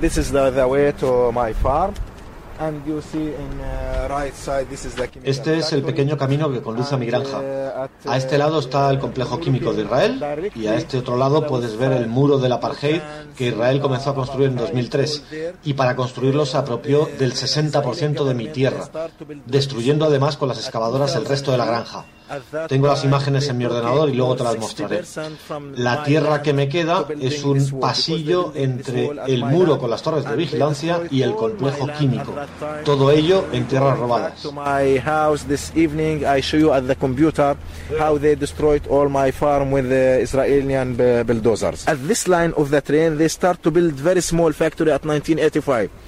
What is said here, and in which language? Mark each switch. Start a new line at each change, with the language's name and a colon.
English: This is the way to my farm. And you see in right side, this is the chemical.
Spanish: Este es el pequeño camino que conduce a mi granja. A este lado está el complejo químico de Israel, y a este otro lado puedes ver el muro del apartheid que Israel comenzó a construir en 2003, y para construirlo se apropió del 60% de mi tierra, destruyendo además con las excavadoras el resto de la granja. Tengo las imágenes en mi ordenador y luego te las mostraré. La tierra que me queda es un pasillo entre el muro con las torres de vigilancia y el complejo químico. Todo ello en tierras robadas.
English: My house this evening I show you at the computer how they destroyed all my farm with the Israeli bulldozers. At this line of the train they start to build very small factory at 1985.